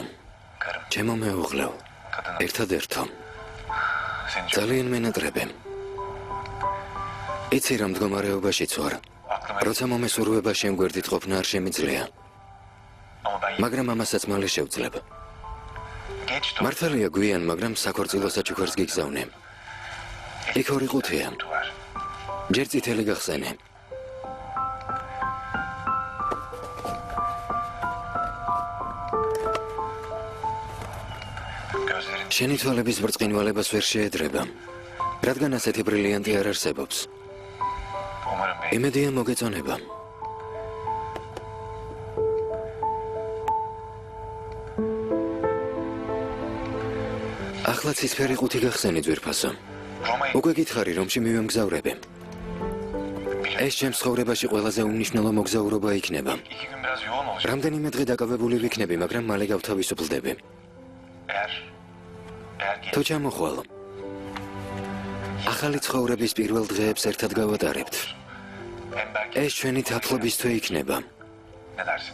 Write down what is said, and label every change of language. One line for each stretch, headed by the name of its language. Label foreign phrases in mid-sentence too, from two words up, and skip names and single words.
Georgian: Karım. ჩემო მეუღლეო. Kadınım. ერთადერთო.
Turkish: Seni çok
Georgian: ძალიან მენატრებენ. იცი რა მდგომარეობაშიც ვარ. aklıma... როცა მომესურვება შემგვერდით ყოფნა არ შემიძლია,
Turkish: Ama ben
Georgian: მაგრამ ამასაც მალე შევძლებ.
Turkish: geç dur.
Georgian: მართალია გვიან, მაგრამ საქორწილო საჩუქარს გიგზავნე. იქ ორი ყუთია. var. ჯერ წითელი გახსენე. Gözlerin შენი თვალების ბრწყინვალებას ვერ შეედრება, რადგან ასეთი ბრილიანტი არ არსებობს.
Turkish: umarım beni...
Georgian: იმედია მოგეწონება. ახლა ცისფერი ყუთი გახსენი ძვირფასო. Roma'yı უკვე გითხარი, რომში მივემგზავრები. ეს ჩემს ცხოვრებაში ყველაზე უმნიშვნელო მოგზაურობა იქნება.
Turkish: 2 gün biraz yoğun olacak.
Georgian: რამდენიმე დღე დაკავებული ვიქნები, მაგრამ მალე გავთავისუფლდები. Eğer თუ ჩამოხვალ, ახალი ცხოვრების პირველ დღეებს ერთად გავატარებთ.
Turkish: Hem belki
Georgian: ეს ჩვენი თაფლობის თვე იქნება.
Turkish: ne dersin?